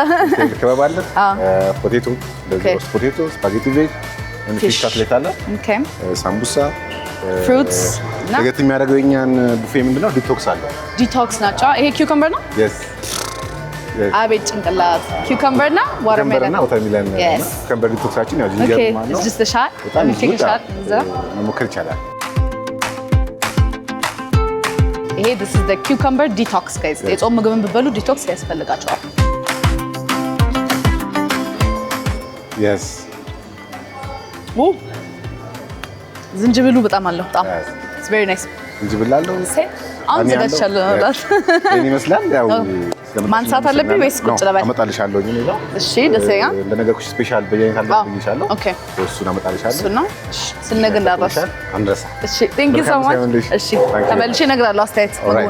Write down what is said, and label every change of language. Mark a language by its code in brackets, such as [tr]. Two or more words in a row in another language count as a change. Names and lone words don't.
[am] ከባብ አለ። ፖቴቶ፣ ፖቴቶ፣ [en] spaghetti veg፣ fish cutlet [am] አለ። ሳምቡሳ፣ ፍሩትስ እና ለየት የሚያደርገው የኛን ቡፌ ምንድነው ዲቶክስ አለው። ዲቶክስ ናቸው። ይሄ ኪውከምበር ነው። አቤት ጭንቅላት ኪውከምበር እና ዋተርሜሎን ኪውከምበር ዲቶክሳችን ያው ጂንጀር ማለት ነው። [en] just a shot let me take a shot [am] መሞከር ይቻላል። ይሄ [en] this is the cucumber detox guys [am] የጾም ምግብን ብበሉ ዲቶክስ ያስፈልጋቸዋል። [en] yes [am] ዝንጅብሉ በጣም አለው በጣም [en] it's very nice [am] ዝንጅብል አለው አሁን ዘጋቻለሁ ምን ይመስላል ያው ማንሳት አለብኝ ወይስ ቁጭ ልበል? አመጣልሻለሁ እኔ ነው። እሺ ደስ ይላል። ለነገርኩሽ ስፔሻል በየአይነት አልብኝሻለሁ። ኦኬ እሱን አመጣልሻለሁ። እሱ ነው ስንነግር እንዳትረሳ አንድረሳ። እሺ [en] thank you so much። [am] እሺ ተመልሼ እነግራለሁ አስተያየት ምግቡን።